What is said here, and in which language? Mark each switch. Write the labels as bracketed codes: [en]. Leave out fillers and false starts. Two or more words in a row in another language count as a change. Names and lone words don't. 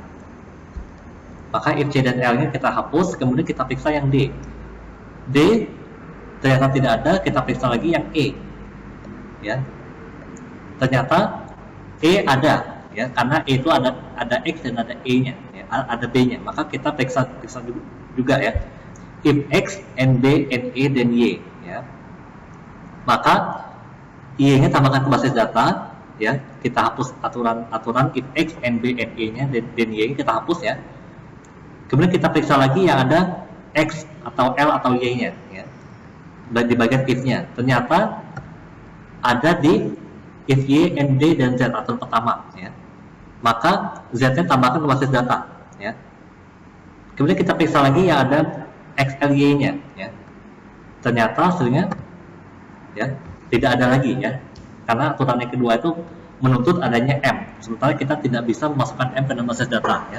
[id] Maka if C dan L nya kita hapus, kemudian kita periksa yang D. D ternyata tidak ada, kita periksa lagi yang E, ya. Ternyata E ada, ya, karena E itu ada X dan ada E-nya, ya, ada B-nya, maka kita periksa juga, ya, [en] if X and B and E then Y, ya. [id] Maka Y-nya tambahkan ke basis data, ya, kita hapus aturan [en] if X and B and E- [id] nya dan Y kita hapus, ya. Kemudian kita periksa lagi yang ada X atau L atau Y-nya, ya, di bagian if-nya. Ternyata ada di [en] if Y and D [id] dan Z aturan pertama, ya. Maka Z-nya tambahkan ke basis data, ya. Kemudian kita periksa lagi yang ada XLY-nya, ya. Ternyata hasilnya, ya, tidak ada lagi, ya, karena aturan yang kedua itu menuntut adanya M, sementara kita tidak bisa memasukkan M ke dalam basis data, ya.